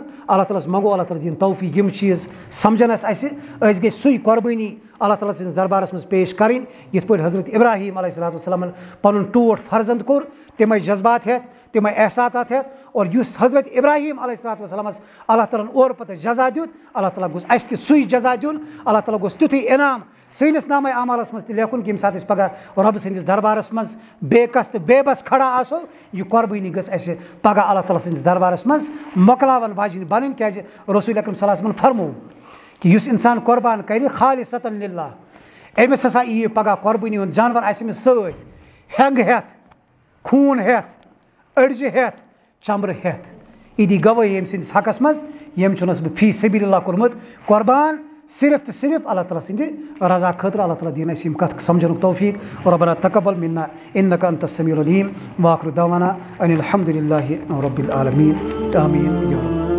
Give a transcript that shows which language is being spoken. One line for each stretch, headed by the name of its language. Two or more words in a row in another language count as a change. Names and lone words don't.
Kashmiri: اللہ تعالیٰ ہس منگو اللہ تعالیٰ دِیِن توفیٖق یِم چیٖز سمجھنس اَسہِ, أسۍ گٔژھۍ سُے قۄربٲنی اللہ تعالیٰ سٕنٛدِس دربارس منٛز پیش کَرٕنۍ یِتھ پٲٹھۍ حضرت ابراہیٖم علیہ الصلوۃ والسلامن پنُن ٹوٹھ فرزنٛد کوٚر, تِمے جذبات ہٮ۪تھ, تِمے احساسات ہٮ۪تھ. اور یُس حضرت ابراہیٖم علیہ الصلوۃ والسلامس اللہ تعالیٰ ہن اورٕ پتہٕ جزا دیُت, اللہ تعالیٰ گوٚژھ اَسہِ تہِ سُے جزا دیُن. اللہ تعالیٰ گوٚژھ تیُتھُے انعام سٲنِس نامے اعمالس منٛز تہِ لیکھُن کہِ ییٚمہِ ساتہٕ أسۍ پگاہ رۄبہٕ سٕنٛدِس دربارس منٛز بے کس تہٕ بے بس کھڑا آسو, یہِ قۄربٲنی گٔژھ اَسہِ پگاہ اللہ تعالیٰ سٕنٛدِس دربارس منٛز مۄکلاون واجیٚنۍ بنٕنۍ. کیٛازِ رسول اکرم
Arabic: صلی اللہ علیہ وسلم
Kashmiri: فرموو کہِ یُس انسان قۄربان کرِ خالصتاً للہ, أمِس ہسا یِیہِ پگاہ قۄربٲنی ہُنٛد جانور آسہِ أمِس سۭتۍ, ہٮ۪نٛگہٕ ہٮ۪تھ, خوٗن ہٮ۪تھ, أڑجہِ ہٮ۪تھ, چمرٕ ہٮ۪تھ. یہِ دی گوٲہی أمۍ سٕنٛدِس حقس منٛز ییٚمۍ چھُنس بہٕ
Arabic: فی سبیٖل اللہ
Kashmiri: کوٚرمُت قۄربان صرف تہٕ صرف اللہ تعالیٰ سٕنٛدِ رضا خٲطرٕ. اللہ تعالیٰ دِیِن اَسہِ یِم کتھٕ سمجھنُک توفیٖق.
Arabic: ربنا تقبل منا انک انت السمیع العلیم. وآخر دعوانا ان الحمدُ للہ رب العالمین.
Kashmiri: آمیٖن یا رب.